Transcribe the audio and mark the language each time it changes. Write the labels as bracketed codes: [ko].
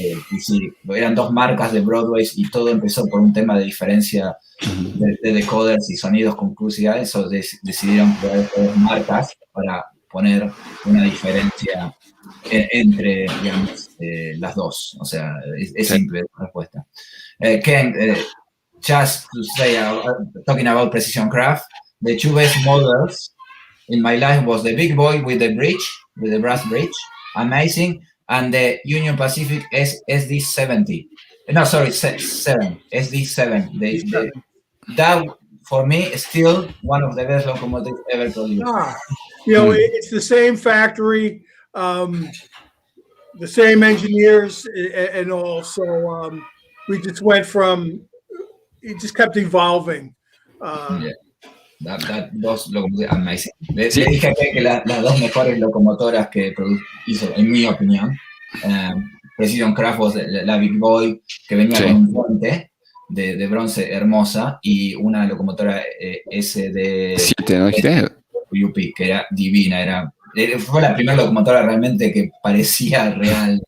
[es] Y sí, eran dos marcas de Broadway y todo empezó por un tema de diferencia de decoders y sonidos con crucidad. Eso decidieron crear dos marcas para poner una diferencia entre, digamos, las dos. O sea, es simple la respuesta. [en] Ken, just to say, talking about Precision Craft, the two best models in my life was the big boy with the bridge, with the brass bridge, amazing, and the Union Pacific SD70. No, sorry, 7, SD7. That, for me, is still one of the best locomotives ever produced. You know, it's the same factory, the same engineers and all. So we just went from, it just kept evolving. Yeah. Those locomotives amazing. [es] Le dije que las dos mejores locomotoras que hizo, en mi opinión, Precision Craft [en] was [es] la Big Boy, que venía con un puente de bronce hermosa, y una locomotora SD7, ¿no? UP, que era divina, fue la primera locomotora realmente que parecía real.